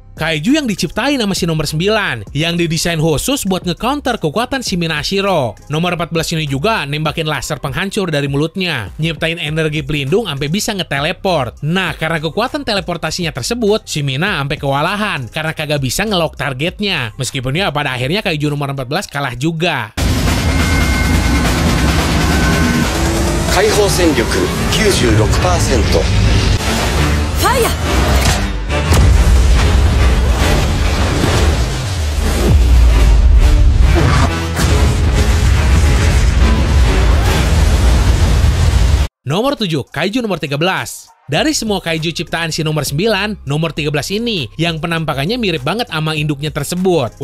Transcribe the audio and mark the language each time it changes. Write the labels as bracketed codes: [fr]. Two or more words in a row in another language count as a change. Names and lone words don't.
[id] Kaiju yang diciptain sama si nomor 9, yang didesain khusus buat nge-counter kekuatan si Minashiro. Nomor 14 ini juga nembakin laser penghancur dari mulutnya, nyiptain energi pelindung sampai bisa nge-teleport. Nah, karena kekuatan teleportasinya tersebut, si Mina sampai kewalahan karena kagak bisa nge-lock targetnya. Meskipun ya pada akhirnya Kaiju nomor 14 kalah juga. [ja] 解放戦力 96%。ファイヤー。 [id] Nomor 7, Kaiju nomor 13. Dari semua kaiju ciptaan si nomor 9, nomor 13 ini yang penampakannya mirip banget sama induknya tersebut.